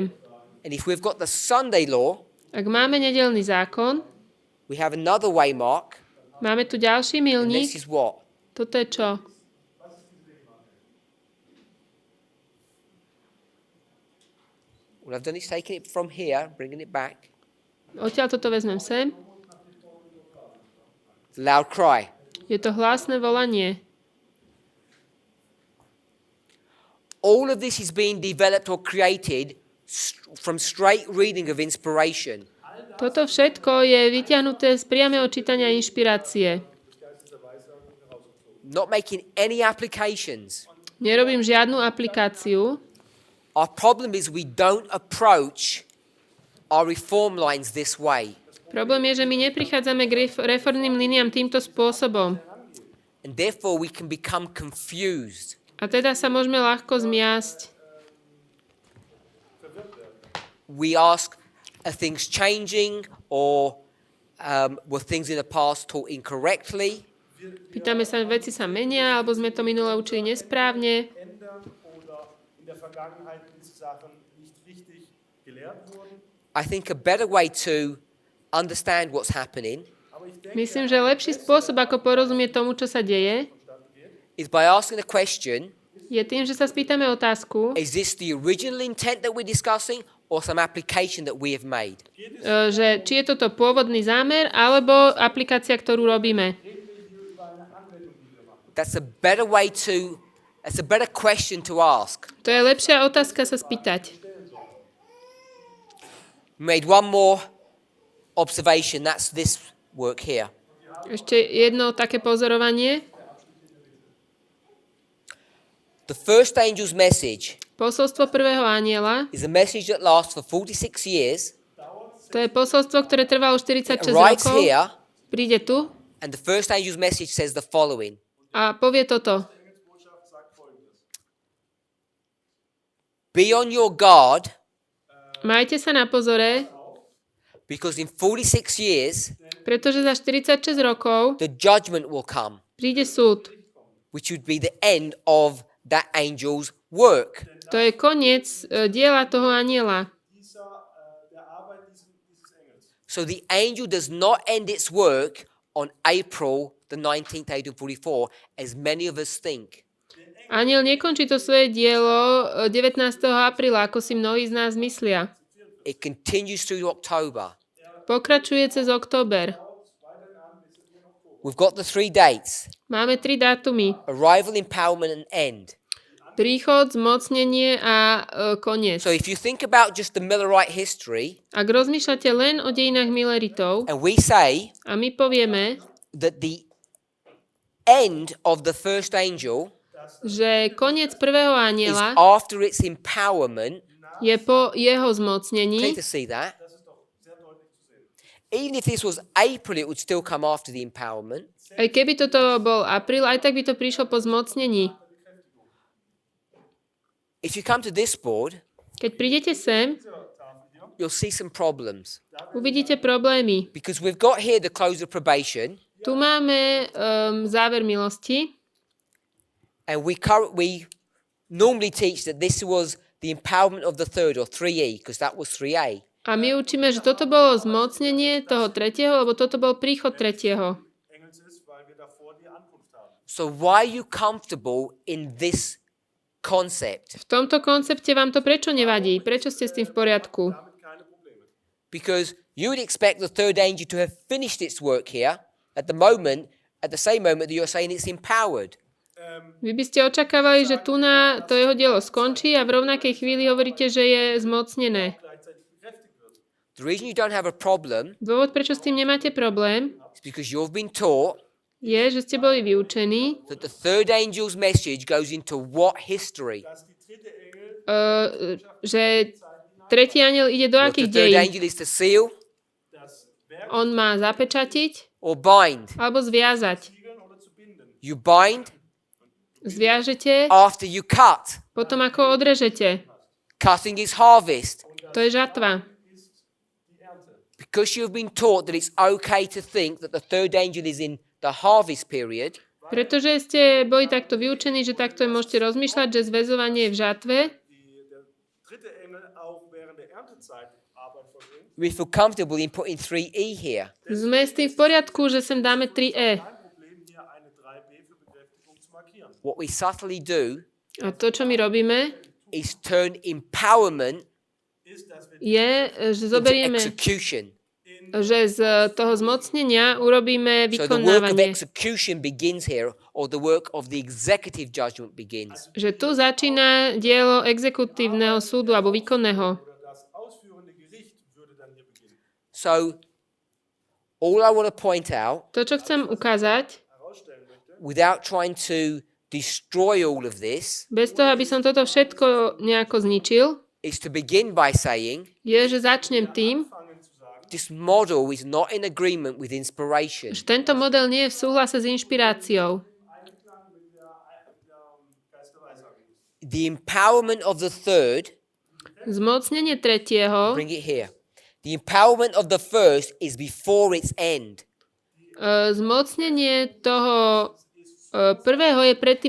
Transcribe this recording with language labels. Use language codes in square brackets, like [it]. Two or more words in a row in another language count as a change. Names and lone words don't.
[en] And if we've got the Sunday law, [sk] Ak máme nedeľný zákon, [en] we have another waymark. [sk] máme tu ďalší [en] And [sk] milník. [en] this is what? [sk] Toto je čo? [en] What I've done is taken it from here, bringing it back. [sk] Odtiaľ toto vezmem sem. [en] The loud cry. [sk] Je to hlasné volanie. [en] All of this is being developed or created from straight reading of inspiration. [sk] Toto všetko je vyťahnuté z priameho čítania inšpirácie. [en] Not making any applications. [sk] Nerobím žiadnu aplikáciu. [en] Our problem is we don't approach our reform lines this way. [sk] Problém je, že my neprichádzame k reformným líniám týmto spôsobom. [en] And therefore we can become confused. [sk] A teda sa môžeme ľahko zmiasť. [en] We ask, are things changing, or were things in the past taught incorrectly? [sk] Pýtame sa, veci sa menia, alebo sme to minule učili nesprávne. [en] I think a better way to understand what's happening [sk] Myslím, že lepší spôsob, ako porozumieť tomu, čo sa deje, [en] is by asking the question, [sk] je tým, že sa spýtame otázku, [en] is this the original intent that we're discussing, or some application that we have made. [sk] Že či je toto pôvodný zámer, alebo aplikácia, ktorú robíme. [en] That's a better question to ask. [sk] To je lepšia otázka sa spýtať. [en] Made one more observation, that's this work here. [sk] Ešte jedno také pozorovanie. [en] The first angel's message [sk] Posolstvo prvého anjela, [en] is a message that lasts for 46 years. [sk] to je posolstvo, ktoré trvalo 46 [en] Right [sk] rokov. [en] here, [sk] Príde tu [en] and the first angel's message says the following. [sk] a povie toto. [en] Be on your guard, [sk] Majte sa na pozore, [en] because in 46 years, [sk] pretože za 46 rokov [en] the judgment will come, [sk] príde súd. [en] which would be the end of that angel's work. [sk] To je koniec diela toho anjela. [en] So the angel does not end its work on April the 19th, 1844, as many of us think. [sk] Anjel nekončí to svoje dielo 19. apríla, ako si mnohí z nás myslia. [en] It continues through October. [sk] Pokračuje cez október. [en] We've got the 3 dates: [sk] Máme 3 dátumy. [en] arrival, empowerment, and end. [sk] Príchod, zmocnenie a koniec. [en] So if you think about just the Millerite history, [sk] Ak rozmýšľate len o dejinách Milleritov [en] and we say [sk] a my povieme, [en] that the end of the first angel [sk] že koniec prvého [en] is [sk] anjela [en] after its empowerment, [sk] je po jeho [en] clear [sk] zmocnení. [en] to see that. Even if this was April, it would still come after the empowerment. [sk] Aj keby toto bol apríl, aj tak by to prišlo po zmocnení. [en] If you come to this board, [sk] Keď prídete sem, [en] you'll see some problems. [sk] uvidíte problémy. [en] Because we've got here the close of probation, [sk] Tu máme záver milosti [en] and we normally teach that this was the empowerment of the third, or 3E, because that was 3A. [sk] a my učíme, že toto bolo zmocnenie toho tretieho, lebo toto bol príchod tretieho. [en] So why are you comfortable in this concept? [sk] V tomto koncepte vám to prečo nevadí? Prečo ste s tým v poriadku? [en] Because you would expect the third angel to have finished its work here at the same moment that you're saying it's empowered. [sk] Vy by ste očakávali, že tu na to jeho dielo skončí a v rovnakej chvíli hovoríte, že je zmocnené. [en] The reason you don't have a problem [sk] Dôvod, prečo s tým nemáte problém, [en] is because you've been taught [sk] je, že ste boli vyučení, [en] that the third angel's message goes into what history? [sk] že tretí anjel ide do [en] What [sk] akých [en] the third [sk] dejín. [en] angel is to seal [sk] On má zapečatiť [en] or bind. [sk] alebo zviazať. [en] You bind [sk] Zviažete, [en] after you cut. [sk] potom ako odrežete. [en] Cutting is harvest. [sk] To je žatva. [en] Because you've been taught that it's okay to think that the third angel is in the harvest period, [sk] Pretože ste boli takto vyučení, že takto môžete rozmýšľať, že zväzovanie je v žatve, [en] we feel comfortable in putting 3E here. [sk] sme s tým v poriadku, že sem dáme 3E. [en] What we subtly do [sk] A to, čo my robíme, [en] is turn empowerment [sk] je, že [en] into [sk] zoberieme, [en] execution. [sk] že z toho zmocnenia urobíme [en] So the work of [sk] vykonávanie. [en] execution begins here, or the work of the executive judgment begins. [sk] Že tu začína dielo exekutívneho súdu alebo výkonného. [en] So all I want to point out, [sk] To, čo chcem ukázať, [en] without trying to destroy all of this, [sk] bez toho, aby som toto všetko nejako zničil, [en] is to begin by saying [sk] je, že začnem tým, [en] this model is not in agreement with inspiration. [sk] že tento model nie je v súhlase s inšpiráciou. [en] The empowerment of the third, [sk] Zmocnenie tretieho, [en] bring it here. The empowerment of the first is before its end. [sk] zmocnenie toho prvého je predtým,